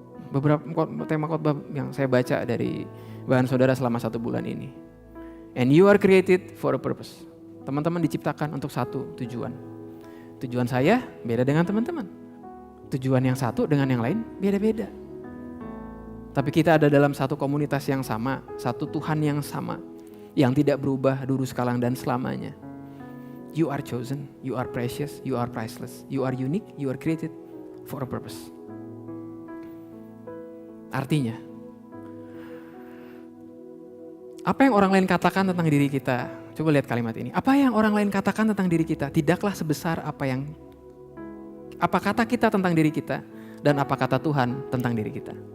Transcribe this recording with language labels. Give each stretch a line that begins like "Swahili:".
Indonesian: Beberapa tema khotbah yang saya baca dari bahan saudara selama 1 bulan ini.
English: And you are created for a purpose.
Indonesian: Teman-teman diciptakan untuk satu tujuan. Tujuan saya beda dengan teman-teman. Tujuan yang satu dengan yang lain beda-beda. Tapi kita ada dalam satu komunitas yang sama, satu Tuhan yang sama, yang tidak berubah dulu, sekarang, dan selamanya.
English: You are chosen, you are precious, you are priceless, you are unique, you are created for a purpose.
Indonesian: Artinya, apa yang orang lain katakan tentang diri kita? Coba lihat kalimat ini. Apa yang orang lain katakan tentang diri kita tidaklah sebesar apa kata kita tentang diri kita dan apa kata Tuhan tentang diri kita.